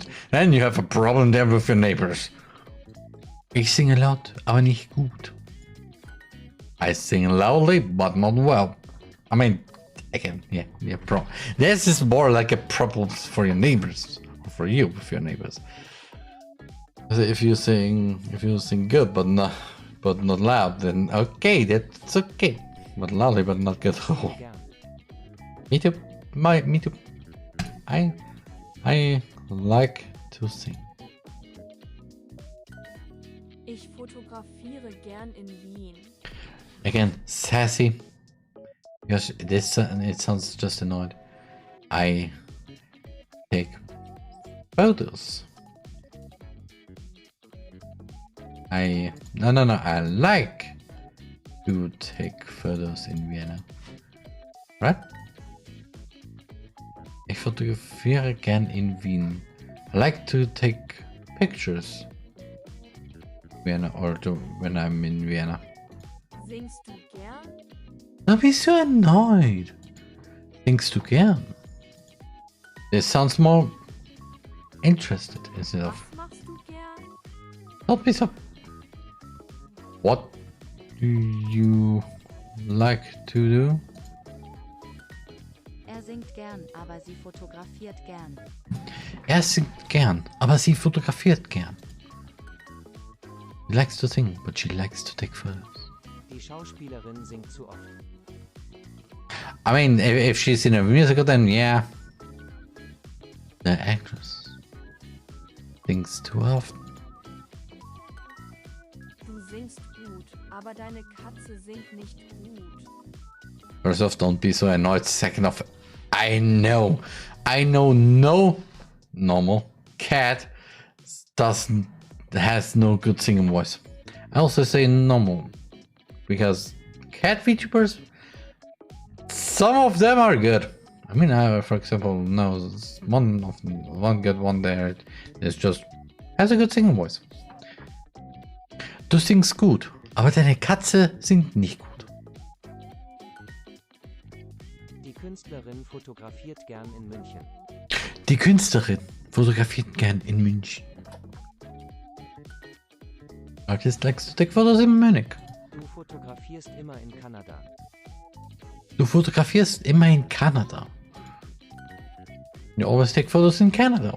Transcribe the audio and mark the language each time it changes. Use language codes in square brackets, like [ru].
[en] then you have a problem there with your neighbors. [de] Ich singe laut, aber nicht gut. [en] I sing loudly, but not well. I mean, again, yeah, this is more like a problem for your neighbors, or for you with your neighbors. If you sing good, but not loud, then okay, that's okay. But loudly, but not good. Oh. Me too. Me too. I like to sing. [de] Ich fotografiere gern in Wien. [en] Again, sassy. Because it sounds just annoyed. I take photos. No. I like to take photos in Vienna. Right? [de] Ich fotografiere gern in Wien. [en] I like to take pictures. Vienna or when I'm in Vienna. [de] Singst du gern? [en] Don't be so annoyed. [de] Singst du gern? [en] This sounds more interested instead of. [de] Was machst du gern? [en] Don't be so. What do you like to do? [de] Er singt gern, aber sie fotografiert gern. Er singt gern, aber sie fotografiert gern. [en] She likes to sing, but she likes to take photos. [de] Die Schauspielerin singt zu oft. [en] I mean, if she's in a musical, then yeah. The actress sings too often. [de] Du singst gut, aber deine Katze singt nicht gut. [en] First off, don't be so annoyed. Second off, I know no normal cat has no good singing voice. I also say normal because cat VTubers, some of them are good. I mean, I, for example, know one good one there is just has a good singing voice. [de] Du singst gut, aber deine Katze singt nicht gut. Die Künstlerin fotografiert gern in München. Die Künstlerin fotografiert gern in München. [en] Artist likes to take photos in Munich. [de] Du fotografierst immer in Kanada. Du fotografierst immer in Kanada. [en] You always take photos in Canada.